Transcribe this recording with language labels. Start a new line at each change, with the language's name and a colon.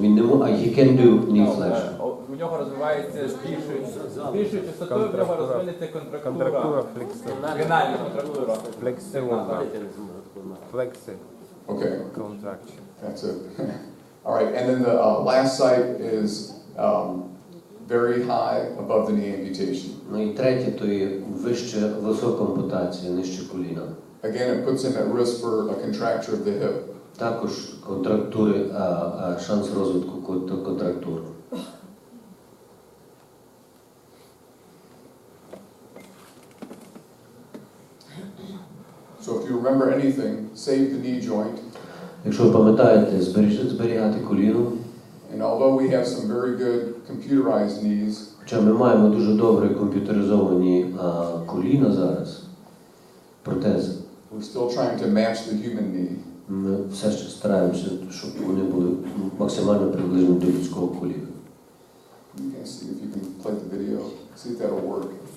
Ukrainian: Він не може,
English: he can do knee flexion.
Ukrainian: У нього розвивається з більшою частотою, в нього розвинеться контрактура. Фінальна контрактура. Флексіона. Флекси.
English: Okay. Contraction. That's it. All right, and then the last site is very high above the knee amputation.
Ukrainian: Ну і третє, то є вище висока ампутація, нижче коліна.
English: Again, it puts him at risk for a contracture of the hip.
Ukrainian: Також контрактури, шанс розвитку контрактур.
English: So if you remember anything, save the knee joint.
Ukrainian: Якщо ви пам'ятаєте, зберігати коліно.
English: And although we have some very good computerized knees,
Ukrainian: Хоча ми маємо дуже добре комп'ютеризовані коліна зараз, протези,
English: we're still trying to match the human knee.
Ukrainian: ми все ще стараємося, щоб вони були максимально приближені до людського коліна.
English: You can see if you can play the video, see if that'll work.